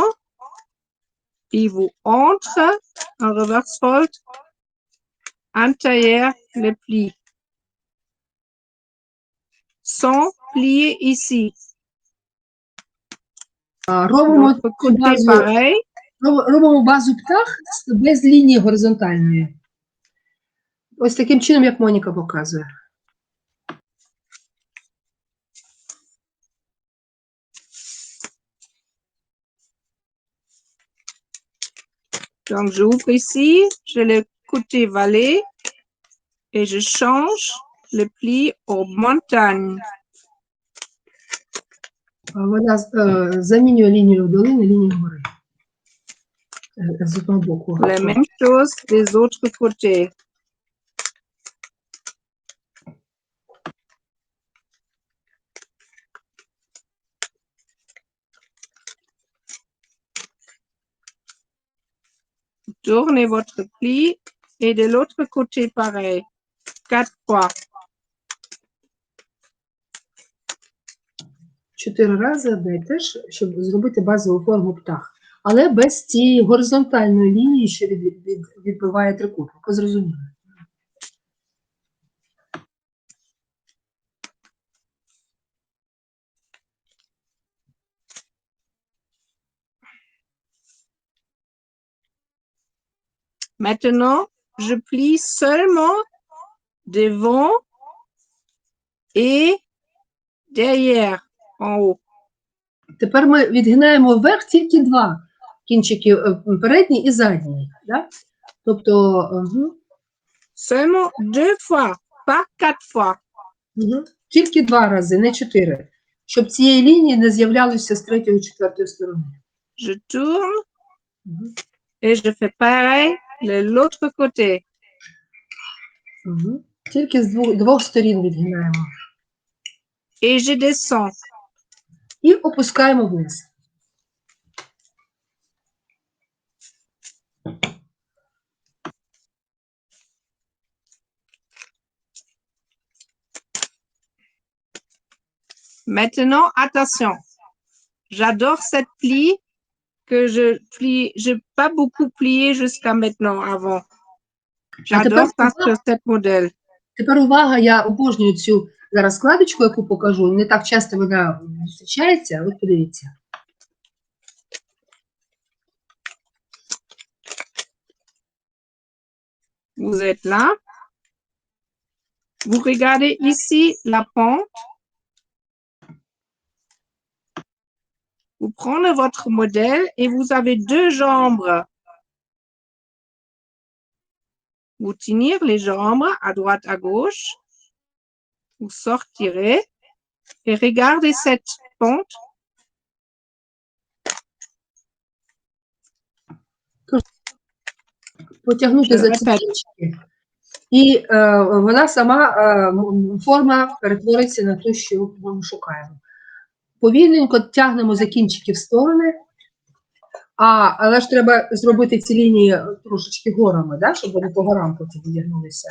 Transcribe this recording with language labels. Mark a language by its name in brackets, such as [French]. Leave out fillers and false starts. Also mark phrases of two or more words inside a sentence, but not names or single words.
[French] Et vous entre en [English] reverse fold, [French] intérieur le pli. sans plier ici. [Ukrainian] Робимо [French] L'autre [Ukrainian] цю [French] côté [Ukrainian] базу, [French] pareil. [Ukrainian] робимо базу птах без лінії горизонтальної. Ось таким чином, як Моніка показує. [French] Donc, j'ouvre ici, j'ai le côté vallée et je change le pli aux montagnes. [Ukrainian] Вона замінює лінію долини лінією гори. З одного боку. [French] La même chose des autres côtés. Tournez votre pli et de l'autre côté pareil. 4 fois. [Ukrainian] 4 рази дай теж, щоб зробити базову форму птах. Але без цієї горизонтальної лінії, що відбиває трикутник. Ви зрозуміли? [French] Maintenant, je plie seulement devant et derrière, en haut. [Ukrainian] Тепер ми відгинаємо вверх тільки два кінчики, передній і задній. Да? Тобто, [French] Seulement 2 fois, pas 4 fois. [Ukrainian] тільки 2 рази, не 4. Щоб цієї лінії не з'являлося з третьої, четвертої сторони. [French] Je tourne et je fais pareil de l'autre côté. [Ukrainian] Тільки з двох сторін відгинаємо. [French] Et je descends. [Ukrainian] І опускаємо вниз. [French] Maintenant, attention. J'adore cette pli que je plie. Je n'ai pas beaucoup plié jusqu'à maintenant avant. J'adore ça sur cette modèle. Тепер увага, я обожнюю цю зараз складочку, яку покажу. Не так часто вона зустрічається, от подивіться. Vous êtes là. Vous regardez ici la pente. Vous prenez votre modèle et vous avez 2 jambes. Vous tenez les jambes à droite, à gauche. Vous sortirez et regardez cette pente. [Ukrainian] Потягнути за ці кінчики, і вона сама, форма перетвориться на ту, що ми шукаємо. Повільненько тягнемо за кінчики в сторони, але ж треба зробити ці лінії трошечки горами, да, щоб вони по горам потім відігнулися.